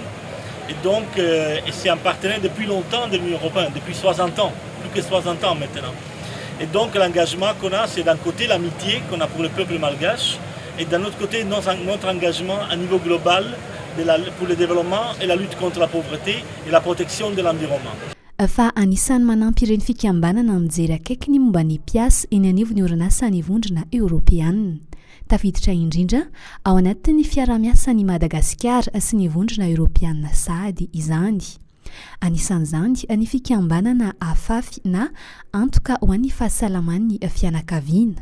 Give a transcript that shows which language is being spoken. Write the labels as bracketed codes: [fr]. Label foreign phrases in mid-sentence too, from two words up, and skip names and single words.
[fr] Et donc, c'est un partenaire depuis longtemps de l'Union européenne, depuis 60 ans, plus que 60 ans maintenant. Et donc, l'engagement qu'on a, c'est d'un côté l'amitié qu'on a pour le peuple malgache, et d'un autre côté, notre engagement à niveau global pour le développement et la lutte contre la pauvreté et la protection de l'environnement. [mg] Fa anisany manampy ireny fikambanana mijery akaiky ny momba ny mpiasa eny anivon'ny orinasa ny vondrona Europeana. Tafiditra indrindra ao anatin'ny fiara-miasa ny Madagasikara sy ny vondrona Europeana sady izany. Anisan'izany ny fikambanana afafy na antoka ho an'ny fahasalaman'ny fianakaviana.